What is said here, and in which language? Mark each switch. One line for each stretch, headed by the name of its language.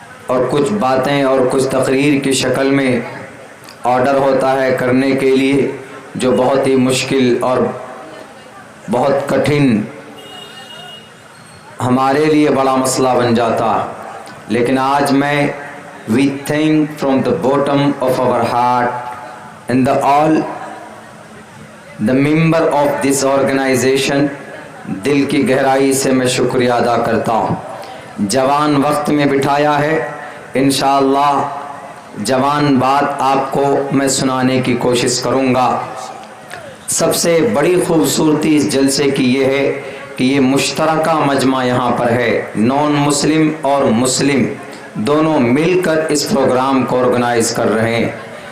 Hindi: और कुछ बातें और कुछ तकरीर की शक्ल में ऑर्डर होता है करने के लिए, जो बहुत ही मुश्किल और बहुत कठिन हमारे लिए बड़ा मसला बन जाता। लेकिन आज मैं
English: we thank from the bottom of our heart and all the member of this organization,
Hindi: दिल की गहराई से मैं शुक्रिया अदा करता हूँ। जवान वक्त में बिठाया है, इंशाअल्लाह जवान बात आपको मैं सुनाने की कोशिश करूँगा। सबसे बड़ी खूबसूरती इस जलसे की ये है कि ये मुश्तरका मजमा यहाँ पर है। नॉन मुस्लिम और मुस्लिम दोनों मिलकर इस प्रोग्राम को ऑर्गेनाइज कर रहे हैं।